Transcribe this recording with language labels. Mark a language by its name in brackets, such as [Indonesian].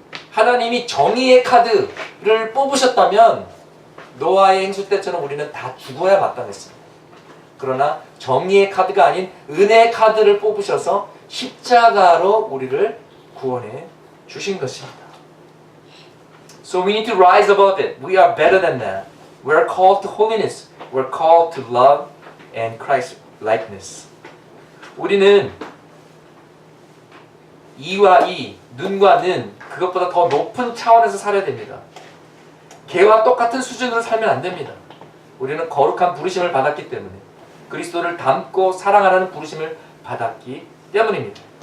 [Korean] 하나님이 정의의 카드를 뽑으셨다면 노아의 행수 때처럼 우리는 다 죽어야 마땅했습니다. 그러나 정의의 카드가 아닌 은혜의 카드를 뽑으셔서 십자가로 우리를 구원해 주신 것입니다. [English] So we need to rise above it. We are better than that. We are called to holiness. We are called to love and Christ likeness. [Korean] 우리는 이와 이, 눈과 는 그것보다 더 높은 차원에서 살아야 됩니다. 개와 똑같은 수준으로 살면 안 됩니다. 우리는 거룩한 부르심을 받았기 때문에 그리스도를 닮고 사랑하라는 부르심을 받았기 때문입니다.